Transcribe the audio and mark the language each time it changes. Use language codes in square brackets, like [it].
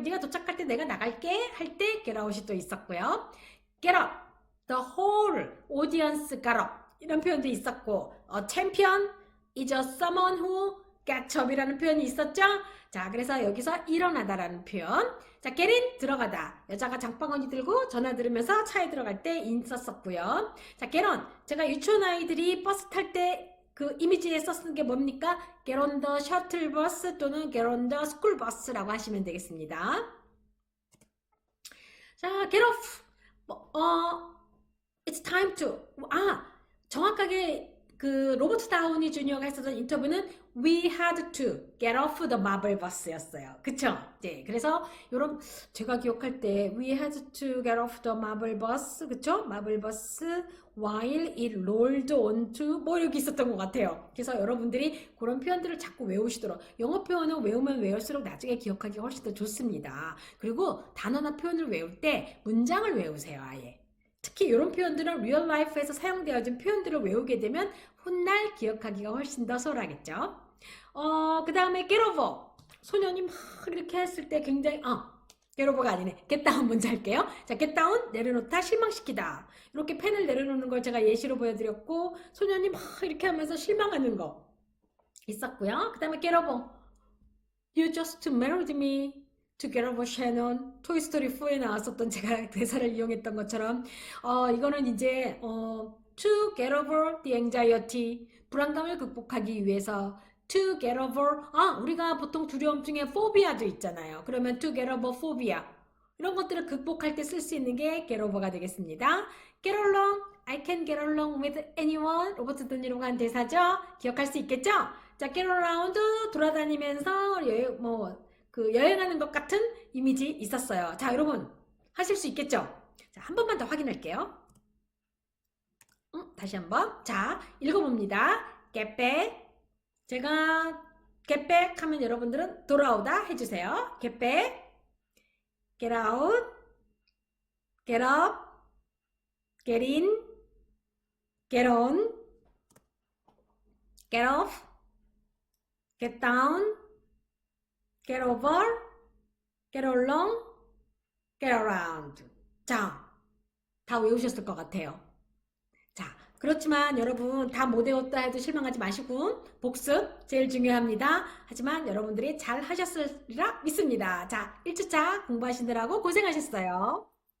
[ko] 네가 도착할 때 내가 나갈게 할 때 get out이 또 있었고요. [en] get up, the whole audience got up. [ko] 이런 표현도 있었고 [en] champion is someone who gets up [ko] 이라는 표현이 있었죠? 자, 그래서 여기서 일어나다라는 표현. 자, get in, 들어가다. 여자가 장바구니 들고 전화 들으면서 차에 들어갈 때 in 썼었고요. 자, get on. 제가 유치원 아이들이 버스 탈 때 그 이미지에 썼는 게 뭡니까? get on the shuttle bus 또는 get on the school bus라고 하시면 되겠습니다. 자, get off. [en] It's time to. [ko] 정확하게 그 로버트 다우니 주니어가 했었던 인터뷰는 [en] We had to get off the marble bus [ko] 였어요. 그쵸? 네, 그래서 요런 제가 기억할 때 [en] We had to get off the marble bus [ko] 그쵸? [en] marble bus while it rolled onto [ko] 뭐 이렇게 있었던 것 같아요. 그래서 여러분들이 그런 표현들을 자꾸 외우시도록 영어 표현은 외우면 외울수록 나중에 기억하기가 훨씬 더 좋습니다. 그리고 단어나 표현을 외울 때 문장을 외우세요. 아예. 특히 이런 표현들은 리얼 라이프에서 사용되어진 표현들을 외우게 되면 훗날 기억하기가 훨씬 더 수월하겠죠. 그 다음에 get over. 소년이 막 이렇게 했을 때 굉장히 get over가 아니네. get down 먼저 할게요. 자, get down 내려놓다 실망시키다. 이렇게 펜을 내려놓는 걸 제가 예시로 보여드렸고 소년이 막 이렇게 하면서 실망하는 거 있었고요. 그 다음에 get over. [en] You just married me. To get over Shannon, [ko] 토이스토리 4에 나왔었던 제가 대사를 이용했던 것처럼 이거는 이제 [en] to get over the anxiety, [ko] 불안감을 극복하기 위해서 [en] to get over, [ko] 우리가 보통 두려움 중에 phobia도 있잖아요. 그러면 [en] to get over phobia, [ko] 이런 것들을 극복할 때 쓸 수 있는 게 get over가 되겠습니다. [en] get along, I can get along with anyone. [ko] 로버트 드니로가 한 대사죠. 기억할 수 있겠죠? 자, get around 돌아다니면서 여행하는 것 같은 이미지 있었어요. 자, 여러분 하실 수 있겠죠? 자, 한 번만 더 확인할게요. 다시 한번. 자, 읽어봅니다. get back. 제가 get back 하면 여러분들은 돌아오다 해주세요. [en] get back, get out, get up, get in, get on, get off, get down, get over, get along, get around. [ko] 자, 다 외우셨을 것 같아요. 자, 그렇지만 여러분 다 못 외웠다 해도 실망하지 마시고 복습 제일 중요합니다. 하지만 여러분들이 잘 하셨으리라 믿습니다. 자, 1주차 공부하시느라고 고생하셨어요.